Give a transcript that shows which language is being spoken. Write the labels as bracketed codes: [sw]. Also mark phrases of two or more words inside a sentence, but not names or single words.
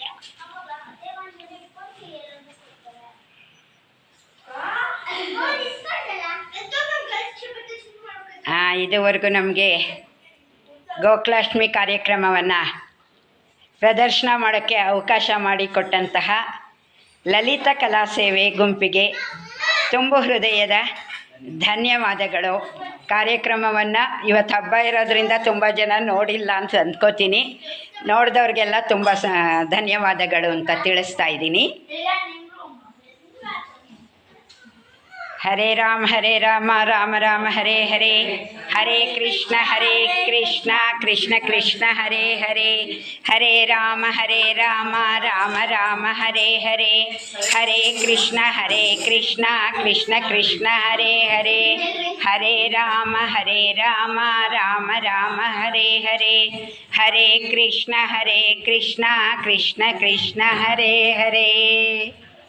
[kn] ಇದುವರೆಗೂ ನಮಗೆ ಗೋಕುಲಾಷ್ಟಮಿ ಕಾರ್ಯಕ್ರಮವನ್ನು ಪ್ರದರ್ಶನ ಮಾಡೋಕ್ಕೆ ಅವಕಾಶ ಮಾಡಿಕೊಟ್ಟಂತಹ ಲಲಿತ ಕಲಾ ಸೇವೆ ಗುಂಪಿಗೆ ತುಂಬ ಹೃದಯದ ಧನ್ಯವಾದಗಳು. ಕಾರ್ಯಕ್ರಮವನ್ನು ಇವತ್ತು ಹಬ್ಬ ಇರೋದ್ರಿಂದ ತುಂಬ ಜನ ನೋಡಿಲ್ಲ ಅಂತ ಅಂದ್ಕೋತೀನಿ. ನೋಡಿದವ್ರಿಗೆಲ್ಲ ತುಂಬ ಧನ್ಯವಾದಗಳು ಅಂತ ತಿಳಿಸ್ತಾ ಇದ್ದೀನಿ. [sa] ಹರೇ ರಾಮ ರಾಮ ರಾಮ ಹರೇ ಹರೇ, ಹರೇ ಕೃಷ್ಣ ಕೃಷ್ಣ ಕೃಷ್ಣ ಹರೇ ಹರೇ, ಹರೇ ರಾಮ ರಾಮ ರಾಮ ಹರೇ ಹರೇ, ಹರೇ ಕೃಷ್ಣ ಕೃಷ್ಣ ಕೃಷ್ಣ ಹರೇ ಹರೇ, ಹರೇ ರಾಮ ರಾಮ ರಾಮ ಹರೇ ಹರೇ, ಹರೇ ಕೃಷ್ಣ ಕೃಷ್ಣ ಕೃಷ್ಣ ಹರೇ ಹರೇ.